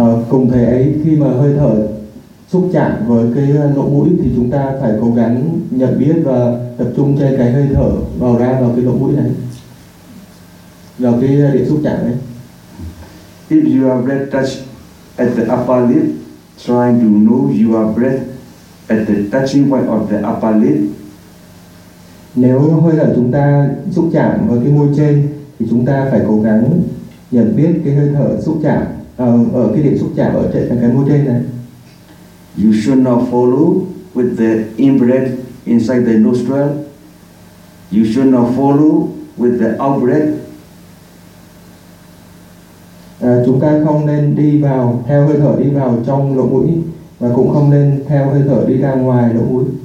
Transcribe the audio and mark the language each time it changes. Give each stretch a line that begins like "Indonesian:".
Vietnamese: Cùng thế ấy, khi mà hơi thở xúc chạm với cái lỗ mũi thì chúng ta phải cố gắng nhận biết và tập trung trên cái hơi thở vào ra vào cái lỗ mũi này, vào cái điểm xúc chạm ấy.
English: If your breath touch at the upper lip, trying to know your breath at the touching point of the upper lip.
Vietnamese: Nếu hơi thở chúng ta xúc chạm với cái môi trên thì chúng ta phải cố gắng nhận biết cái hơi thở xúc chạm ở cái điểm xúc chạm ở trên cái môi trên này.
English: You should not follow with the in-breath inside the nostril. You should not follow with the out-breath.
Vietnamese: Chúng ta không nên đi vào theo hơi thở đi vào trong lỗ mũi, và cũng không nên theo hơi thở đi ra ngoài lỗ mũi.